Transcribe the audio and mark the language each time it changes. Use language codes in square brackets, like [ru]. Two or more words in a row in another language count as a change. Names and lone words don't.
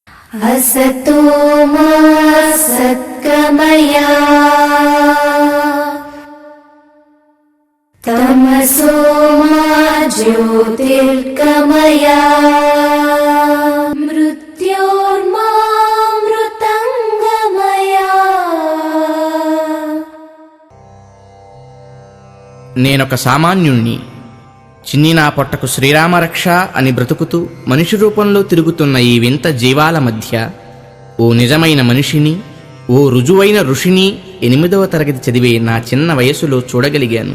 [sa] असतो मा सत्कमया तमसो मा ज्योतिर्गमया मृत्योर्मा मृतंगमया. [te] నేనొక సామాన్యుణ్ణి. చిన్ని నా పొట్టకు శ్రీరామరక్ష అని బ్రతుకుతూ మనిషి రూపంలో తిరుగుతున్న ఈ వింత జీవాల మధ్య ఓ నిజమైన మనిషిని, ఓ రుజువైన ఋషిని 8వ తరగతి చదివే నా చిన్న వయసులో చూడగలిగాను.